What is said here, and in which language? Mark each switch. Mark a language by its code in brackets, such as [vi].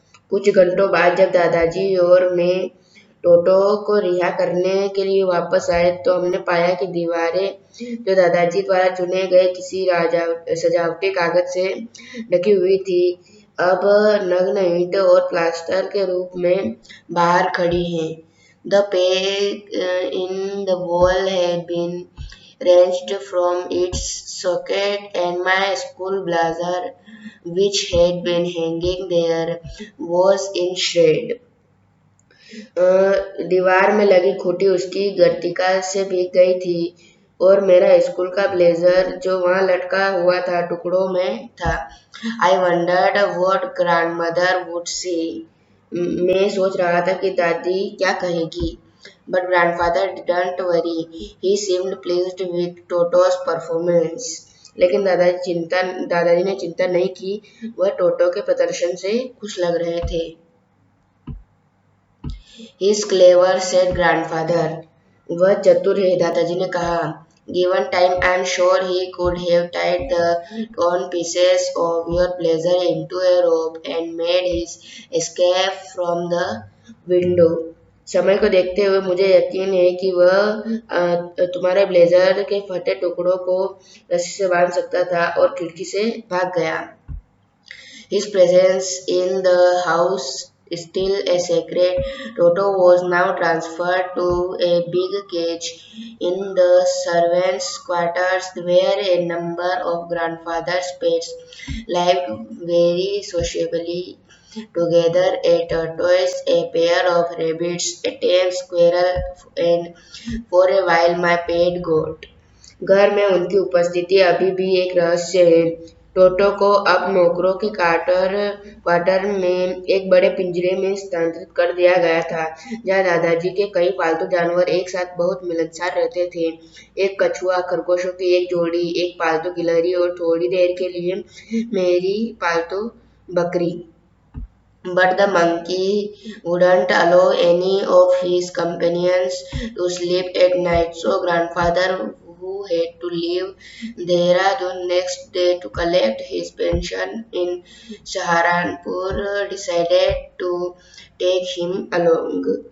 [hi] कुछ घंटों बाद जब दादाजी और मैं टोटो को रिहा करने के लिए वापस आए तो हमने पाया कि दीवारें जो दादाजी द्वारा चुने गए किसी सजावटी कागज से ढकी हुई थी अब नग्न ईंट और प्लास्टर के रूप में बाहर खड़ी हैं। [en] The peg in the wall had been wrenched from its socket and my school blazer, which had been hanging there, was in shreds. [hi] दीवार में लगी खूंटी उसकी गर्तिका से भीग गई थी और मेरा स्कूल का ब्लेजर जो वहां लटका हुआ था टुकड़ों में था। [en] I wondered what grandmother would say. [hi] मैं सोच रहा था कि दादी क्या कहेगी। [en] But grandfather didn't worry, he seemed pleased with Toto's performance. [hi] लेकिन दादाजी ने चिंता नहीं की, वह टोटो के प्रदर्शन से खुश लग रहे थे। [en] He's clever, said grandfather. [hi] वह चतुर है, दादाजी ने कहा। [en] Given time, I'm sure he could have tied the torn pieces of your blazer into a rope and made his escape from the window. [hi] समय को देखते हुए मुझे यकीन है कि वह तुम्हारे ब्लेजर के फटे टुकड़ों को रस्सी से बांध सकता था और खिड़की से भाग गया। [en] His presence in the house still a secret, Toto was now transferred to a big cage in the servants' quarters where a number of grandfather's pets lived very sociably together: a tortoise, a pair of rabbits, a tame squirrel, and for a while my pet goat. [hi] घर में उनकी उपस्थिति अभी भी एक रहस्य है। टोटो को अब नौकरों के क्वार्टर में एक बड़े पिंजरे में स्थानांतरित कर दिया गया था, जहां दादाजी के कई पालतू जानवर एक साथ बहुत मिलनसार रहते थे। एक कछुआ, खरगोशों की एक जोड़ी, एक पालतू गिलहरी और थोड़ी देर के लिए मेरी पालतू बकरी। [en] But the monkey wouldn't allow any of his companions to sleep at night, so grandfather, who had to leave Dehradun next day to collect his pension in Saharanpur, decided to take him along.